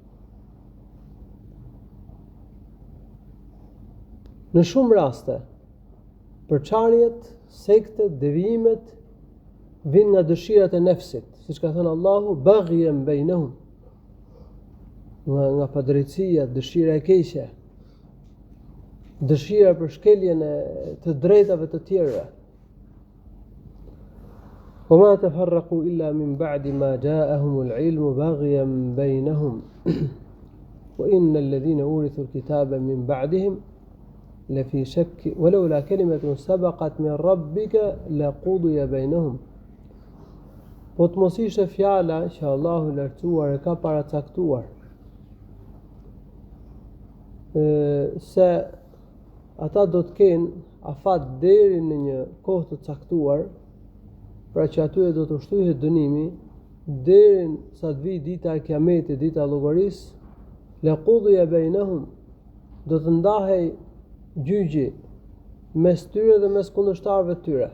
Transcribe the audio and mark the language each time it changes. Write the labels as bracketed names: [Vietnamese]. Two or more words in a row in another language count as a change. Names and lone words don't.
[Albanian] Në shumë raste, përçarjet, sektet, devijimet vijnë nga dëshirat e nefsit, siç ka thënë Allahu, [Arabic] بغيا بينهم, [Albanian] nga padrejtësia, dëshira e keqe, dëshira për shkeljen e të drejtave të tjerëve. [Arabic] وما تفرقوا إلا من بعد ما جاءهم العلم بغيا بينهم وإن الذين أورثوا الكتاب من بعدهم لفي شك ولولا كلمة سبقت من ربك لقضي بينهم. [Albanian] Po të mos ishte fjala që Allahu i lartësuar e ka paracaktuar se ata do të kenë afat deri në një kohë të caktuar, pra që atyre do të ushtrohet dënimi deri sa të vijë dita e Kiametit, dita e llogarisë, [Arabic] لقضي بينهم, [Albanian] do të ndahej gjyqi mes tyre dhe mes kundërshtarëve të tyre.